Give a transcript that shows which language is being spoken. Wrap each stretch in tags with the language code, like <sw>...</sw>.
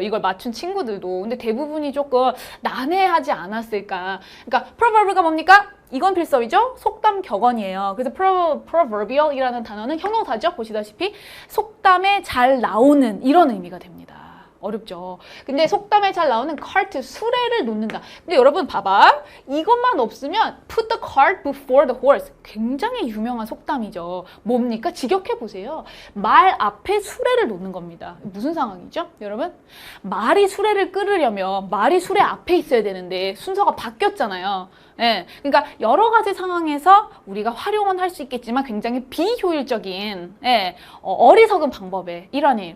<ko>이걸 맞춘 친구들도. 근데 대부분이 조금 난해하지 않았을까. 그러니까 proverb가 뭡니까? 이건 필서이죠? 속담 격언이에요. 그래서 proverbial이라는 단어는 형용사죠. 보시다시피 속담에 잘 나오는 이런 의미가 됩니다. 어렵죠. 근데 속담에 잘 나오는 cart, 수레를 놓는다. 근데 여러분 봐봐.</ko> <en>이것만 없으면 put the cart before the horse.</en> <ko>굉장히 유명한 속담이죠. 뭡니까? 직역해보세요. 말 앞에 수레를 놓는 겁니다. 무슨 상황이죠? 여러분? 말이 수레를 끌으려면 말이 수레 앞에 있어야 되는데 순서가 바뀌었잖아요. 예, 그러니까 여러 가지 상황에서 우리가 활용은 할 수 있겠지만 굉장히 비효율적인 어리석은 방법의 일환이에요.</ko>